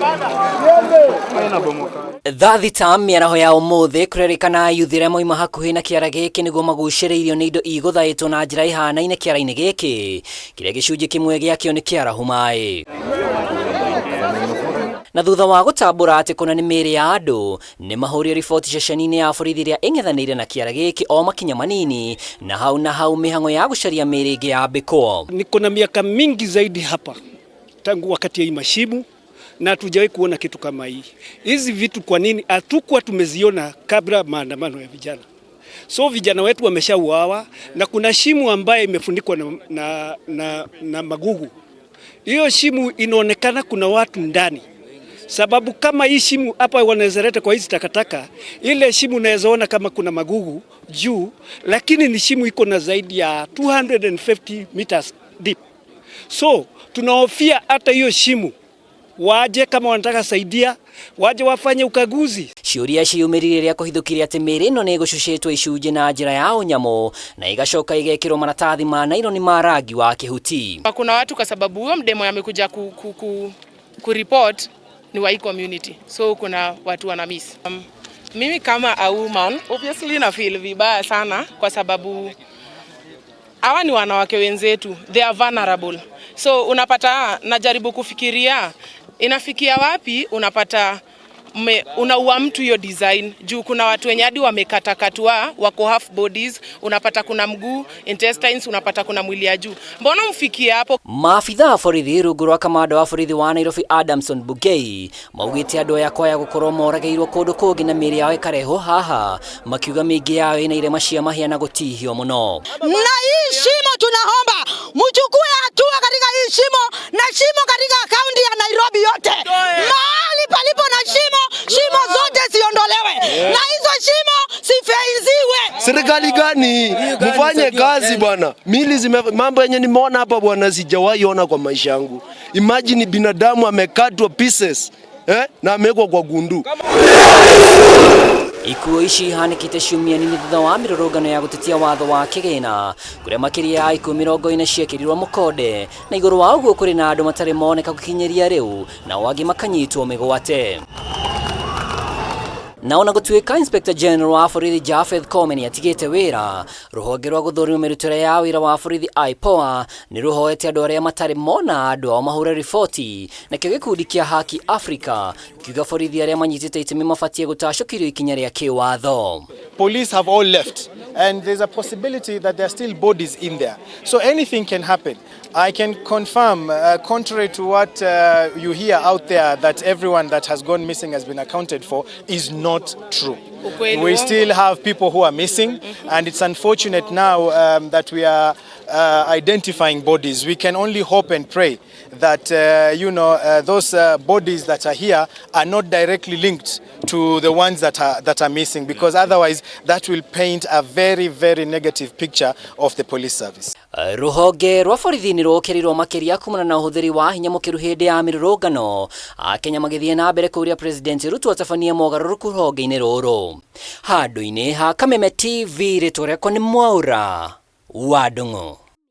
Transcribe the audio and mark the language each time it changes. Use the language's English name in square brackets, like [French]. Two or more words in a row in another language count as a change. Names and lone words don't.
[Kikuyu] Thaathita miaraho ya umuthi kurerikana yuthire moima hakuhi na kiara giki niguo maguciriirio ni indo iguthaitwo na njira ihanaine kiara-ini giki kiria gicunji kimwe giakio ni kiarahu mai. Na thutha wa gutambura ati kuna ni mĩĩrĩ ya andu ni mahurio riboti ceceni-ini ya borithi iria ing'ethanĩire na kiara giki o makinya manini na hau mihango ya gucaria mĩĩrĩ ingi yambikwo. [Swahili] Niko na miaka mingi zaidi hapa tangu wakati ya mashimu na hatujawahi kuona kitu kama hii. Hizi vitu kwa nini hatukuwa tumeziona kabla maandamano ya vijana? So vijana wetu wameshauawa na kuna shimu ambaye imefunikwa na magugu. Hiyo shimu inaonekana kuna watu ndani. Sababu kama hii shimu hapa wanaweza leta kwa hizi takataka, ile shimu unaweza ona kama kuna magugu juu, lakini ni shimu iko na zaidi ya 250 [English] meters deep. [Swahili] So tunahofia hata hiyo shimu waje kama wanataka saidia waje wafanye ukaguzi. [Kikuyu] Ciuria ciumirire ria kuhithukiria ati mĩĩrĩ ĩno nĩ ĩgũcucĩtwo icunjĩ na njĩra ya ũnyamũ na igacoka igekĩrwo maratathi ma nailoni ma rangi wa kihuti. [Swahili] Kuna watu kwa sababu huyo mdemo amekuja ku report ni wa community, so kuna watu wana miss. Mimi kama [English] a woman obviously [Swahili] na feel vibaya sana kwa sababu hawa ni wanawake wenzetu, [English] they are vulnerable. [Swahili] So unapata najaribu kufikiria inafikia wapi, unapata unaua mtu hiyo design juu kuna watu wenye hadi wamekatakatwa wako [English] half bodies, [Swahili] unapata kuna mguu, intestines, unapata kuna mwili ya juu. Mbona mfikie hapo? [Kikuyu] Maafitha a borithi rungu rwa kamanda wa borithi wa Nairobi Adamson Bugei maugite andu aya kwaya gukorwo morageirwo kundu kungi na mĩĩrĩ yao ikareho haha makiuga mĩingĩ yao ina irema cia mahiana gutihio muno. [Swahili] Na hii shimo tunaomba mchukue hatua katika hii shimo na shimo katika kaunti ya Nairobi yote. Mahali palipo na shimo zote ziondolewe na hizo shimo sifeiziwe. Serikali gani? Mfanye kazi bwana. Mili mambo yenye nimeona hapa bwana sijawahi ona kwa maisha yangu. Imagine binadamu amekatwa pieces na amewekwa kwa gundu. [Kikuyu] Ikuo ici ihanikite ciumia nini thutha wa mirurungano ya gutetia watho wa kigina kuria makiria ya ikuo 40 ciekĩrirwo mũkonde na igũrũ wa ũguo kũrĩ na andũ matarĩ moneka gũkinyeria rĩu na angĩ makanyitwo mĩgwate. Na ona gũtuĩka [English] Inspector General [Kikuyu] wa borithi Japheth Koome atigĩte wĩra, rũhonge rwa gũthũrimwo mĩrutĩre ya wĩra wa borithi IPOA nĩ rũhoete andũ arĩa matarĩ mona andũ ao mahũre riboti nakĩo gĩkundi kĩa Haki Africa kiuga borithi arĩa manyitĩte itemi mabatie gũtacũkĩrio ikinya rĩa kĩwatho. [English] Police have all left and there's a possibility that there are still bodies in there. So anything can happen. I can confirm, contrary to what you hear out there, that everyone that has gone missing has been accounted for, is not true. We still have people who are missing, and it's unfortunate now that we are identifying bodies. We can only hope and pray that those bodies that are here are not directly linked to the ones that are missing, because otherwise that will paint a very, very negative picture of the police service. [Kikuyu] Ruhonge rwa borithi nĩ rũkĩrirwo makĩria kumana na ũhũthĩri wa hinya mũkĩru hĩndĩ ya mĩrũrũngano Akenya magĩthiĩ na mbere kũria President Ruto atabania mogarũrũku rũhonge-inĩ rũrũ. Handũ-inĩ ha Kameme TV rĩtwa rĩakwa nĩ MWAURA wa NDUNG'U.